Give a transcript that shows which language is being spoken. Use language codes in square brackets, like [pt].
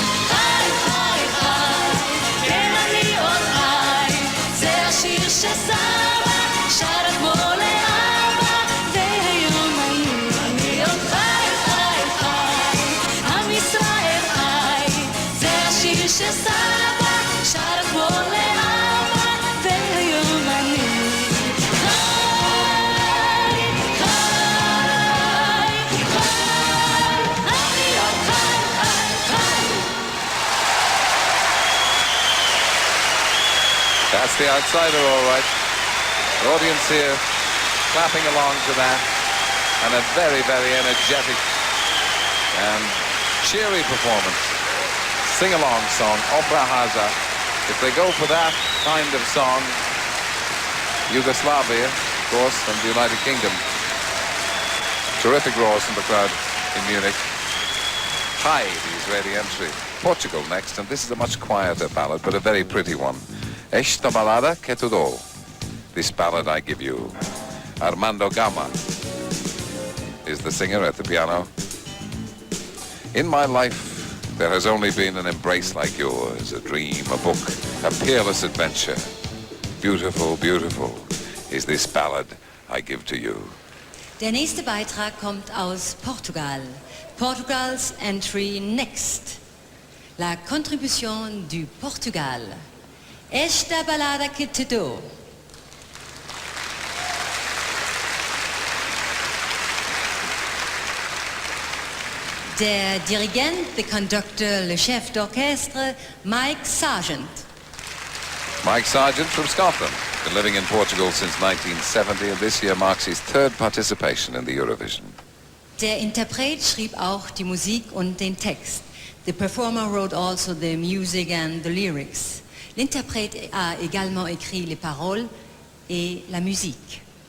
[he] חי חי חי, כן אני עוד חי, זה השיר שסבא שר כמו לאבא, והיום אני עוד חי חי חי, עם ישראל חי, זה השיר שסבא שר כמו לאבא, והיום אני חי חי חי, אני עוד חי חי חי. [en] That's the outsider, all right. The audience here clapping along to that, and a very, very energetic and cheery performance. Sing-along song, Opera Haza. If they go for that kind of song, Yugoslavia, of course, and the United Kingdom. Terrific roars from the crowd in Munich. Hi, the Israeli entry. Portugal next, and this is a much quieter ballad, but a very pretty one. Esta balada que te dou. This ballad I give you. Armando Gama is the singer at the piano. In my life, there has only been an embrace like yours, a dream, a book, a peerless adventure. Beautiful, beautiful is this ballad I give to you. [de] Der nächste Beitrag kommt aus Portugal. [en] Portugals entry next. [fr] La contribution du Portugal. [pt] Esta balada que te dou. [de] Der Dirigent, [en] the conductor, [fr] le chef d'orchestre, Mike Sargent. [en] Mike Sargent from Scotland, been living in Portugal since 1970 and this year marks his third participation in the Eurovision. [de] Der Interpret schrieb auch die Musik und den Text. [en] The performer wrote also the music and the lyrics. [fr] L'interprète a également écrit les paroles et la musique.